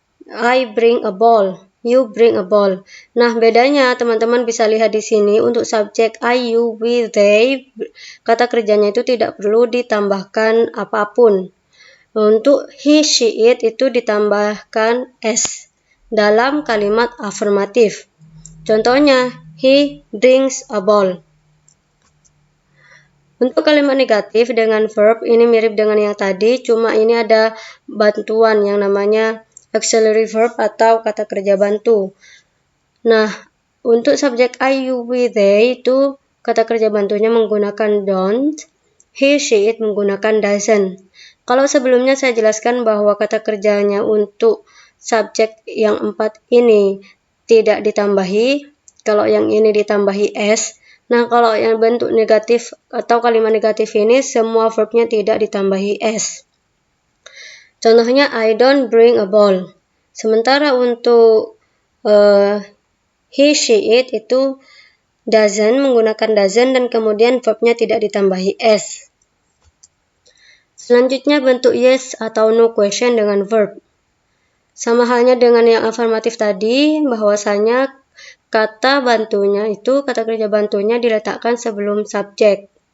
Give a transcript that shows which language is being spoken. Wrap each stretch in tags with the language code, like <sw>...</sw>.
<en>I bring a ball, you bring a ball.</en> <id>Nah, bedanya teman-teman bisa lihat di sini untuk subjek I, you, we, they, kata kerjanya itu tidak perlu ditambahkan apapun. Untuk he, she, it itu ditambahkan s dalam kalimat afirmatif.</id> <en>Contohnya, he brings a ball.</en> <id>Untuk kalimat negatif dengan verb ini mirip dengan yang tadi, cuma ini ada bantuan yang namanya auxiliary verb atau kata kerja bantu. Nah, untuk subjek I, you, we, they itu kata kerja bantunya menggunakan don't, he, she, it menggunakan doesn't. Kalau sebelumnya saya jelaskan bahwa kata kerjanya untuk subjek yang 4 ini tidak ditambahi, kalau yang ini ditambahi s. Nah, kalau yang bentuk negatif atau kalimat negatif ini semua verbnya tidak ditambahi s.</id> <en>Contohnya, I don't bring a ball.</en> <id>Sementara untuk he, she, it itu doesn't, menggunakan doesn't dan kemudian verbnya tidak ditambahi s. Selanjutnya bentuk yes atau no question dengan verb. Sama halnya dengan yang afirmatif tadi, bahwasanya kata bantunya itu, kata kerja bantunya diletakkan sebelum subjek.</id>